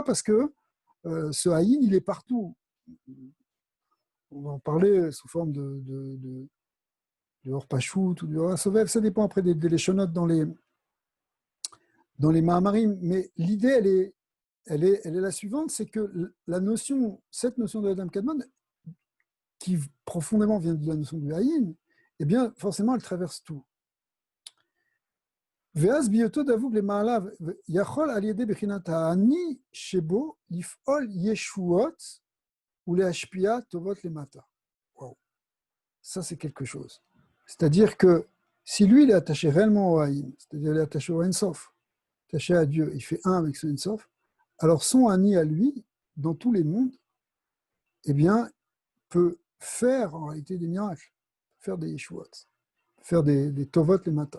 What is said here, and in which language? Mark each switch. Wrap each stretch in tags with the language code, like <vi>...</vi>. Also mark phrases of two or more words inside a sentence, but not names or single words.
<fr>Parce que ce Haïn, il est partout. On va en parler sous forme de</fr> <he>אור פשוט</he> <fr>ou de</fr> <he>אור סובב,</he> <fr>ça dépend après des léchonotes dans les Mahamarim, mais l'idée, elle est la suivante, c'est que cette notion de</fr> <he>אדם קדמון,</he> <fr>qui profondément vient de la notion du Haïn, eh bien, forcément, elle traverse tout.</fr> <he>ואז בהיותו דבוק למעלה, יכול על ידי בחינת האני שבו לפעול ישועות ולהשפיע טובות למטה.</he> <fr>Wow. Ça, c'est quelque chose. C'est-à-dire que si lui, il est attaché réellement au Haïm, c'est-à-dire il est attaché au Ensof, attaché à Dieu, il fait un avec ce Ensof, alors son Ani à lui, dans tous les mondes, eh bien, peut faire en réalité des miracles, faire des yeshuot, faire des tovot les matins.</fr>